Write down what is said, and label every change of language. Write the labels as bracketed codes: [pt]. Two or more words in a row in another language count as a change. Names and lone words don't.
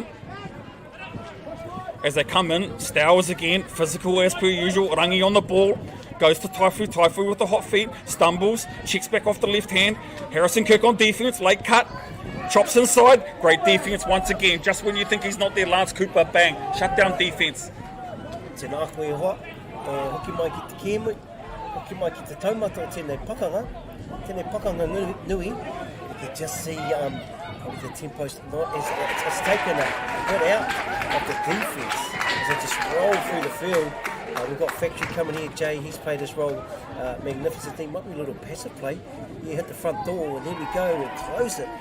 [en] As they come in, Stowers again, physical as per usual, Rangi on the ball, goes to Taifu with the hot feet, stumbles, checks back off the left hand, Harrison Kirk on defence, late cut, chops inside, great defence once again, just when you think he's not there, Lance Cooper, bang, shut down defence. [mi] Tēnā koe hoa, hoki mai ki te kēmu, hoki mai ki te taumata o tēnei pakanga nui, [en] you can just see the tempo's not as it's taken a bit out of the defence as they just roll through the field. We've got Factory coming here, Jay, he's played his role magnificently. Might be a little passive play. You hit the front door and there we go, we'll close it.